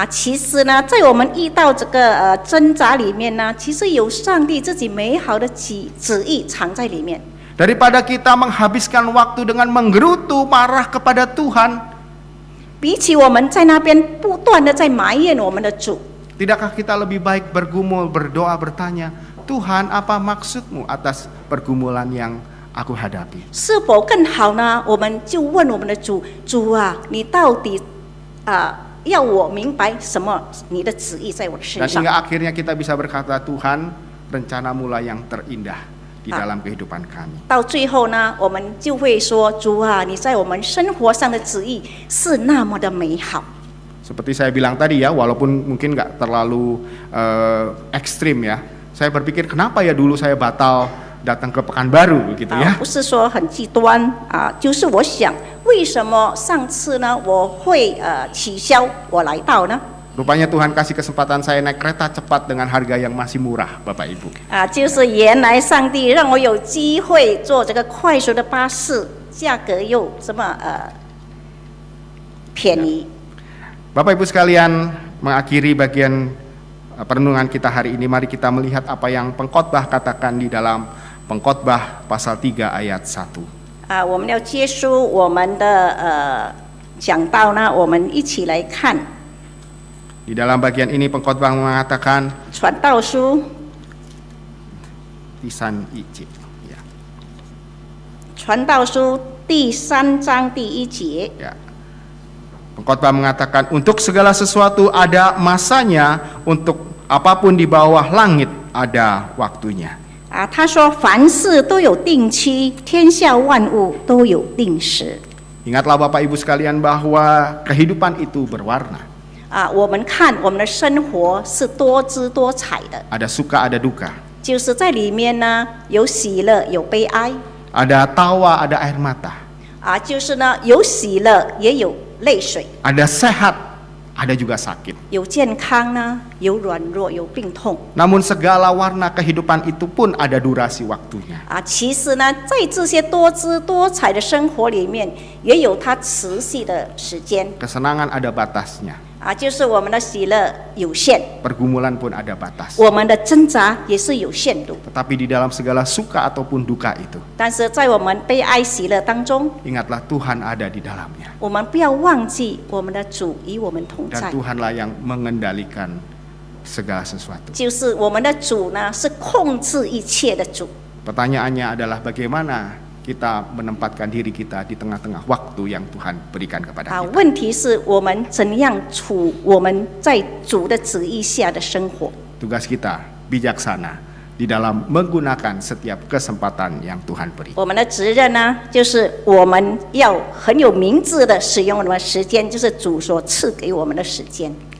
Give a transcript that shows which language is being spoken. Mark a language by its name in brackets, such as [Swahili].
[Chinese] 其实呢，在我们遇到这个挣扎里面呢，其实有上帝自己美好的旨意藏在里面。 [Indonesian] Daripada kita menghabiskan waktu dengan menggerutu marah kepada Tuhan, [Chinese] 比起我们在那边不断的在埋怨我们的主， [Indonesian] tidakkah kita lebih baik bergumul, berdoa, bertanya, Tuhan apa maksudmu atas pergumulan yang aku hadapi? [Chinese] 是否更好呢？我们就问我们的主，主啊，你到底要我明白什么？你的旨意在我的身 [Indonesian] Dan [Chinese] 上。 [Indonesian] hingga akhirnya kita bisa berkata, Tuhan, rencanamu lah yang terindah di dalam kehidupan kami. [Chinese] 到最后呢，我们就会说，主啊，你在我们生活上的旨意是那么的美好。 [Indonesian] Seperti saya bilang tadi ya, walaupun mungkin nggak terlalu ekstrim ya, saya berpikir kenapa ya dulu saya batal datang ke Pekanbaru begitu ya. [Chinese] 不是说很极端就是我想，为什么上次呢我会取消我来到呢？ [Indonesian] Rupanya Tuhan kasih kesempatan saya naik kereta cepat dengan harga yang masih murah, Bapak Ibu. [Chinese] 就是原来上帝让我有机会坐这个快速的巴士，价格又这么便宜。 [Indonesian] Bapak Ibu sekalian, mengakhiri bagian perenungan kita hari ini, mari kita melihat apa yang pengkhotbah katakan di dalam Pengkhotbah pasal 3 ayat 1. [Chinese] 我们要结束我们的讲道呢，我们一起来看。 [Indonesian] Di dalam bagian ini pengkhotbah mengatakan [Chinese] 传道书 di San Ici, ya. 传道书第3章第1节。 [Indonesian] Ya. Pengkhotbah mengatakan untuk segala sesuatu ada masanya, untuk apapun di bawah langit ada waktunya. [Chinese] 他说凡事都有定期，天下万物都有定时。 [Indonesian] Ingatlah Bapak Ibu sekalian bahwa kehidupan itu berwarna. [Chinese] 我们看我们的生活是多姿多彩的， [Indonesian] Ada suka, ada duka. [Chinese] 就是在里面呢有喜乐，有悲哀， [Indonesian] Ada tawa, ada air mata. [Chinese] 就是呢有喜乐，也有泪水， [Indonesian] Ada sehat, ada juga sakit. [Chinese] 有健康呢，有软弱，有病痛。 [Indonesian] Namun segala warna kehidupan itu pun ada durasi waktunya. [Chinese] 其实呢，在这些多姿多彩的生活里面，也有它持续的时间。 [Indonesian] Kesenangan ada batasnya. [Chinese] 就是我们的喜乐有限， [Indonesian] Pergumulan pun ada batas. [Chinese] 我们的挣扎也是有限度。 [Indonesian] Tetapi di dalam segala suka ataupun duka itu, [Chinese] 但是在我们悲哀喜乐当中， [Indonesian] ingatlah Tuhan ada di dalamnya. [Chinese] 我们不要忘记我们的主与我们同 [Indonesian] Dan [Chinese] 在。 [Indonesian] Tuhanlah yang mengendalikan segala sesuatu. [Chinese] 就是我们的主呢，是控制一切的主。 [Indonesian] Pertanyaannya adalah bagaimana kita menempatkan diri kita di tengah-tengah waktu yang Tuhan berikan kepada 啊， kita. [Chinese] 问题是我们怎样处我们在主的旨意下的生活。 [Indonesian] Tugas kita bijaksana di dalam menggunakan setiap kesempatan yang Tuhan beri. [Chinese] 我们的责任呢，就是我们要很有明智的使用我们的时间，就是主所赐给我们的时间。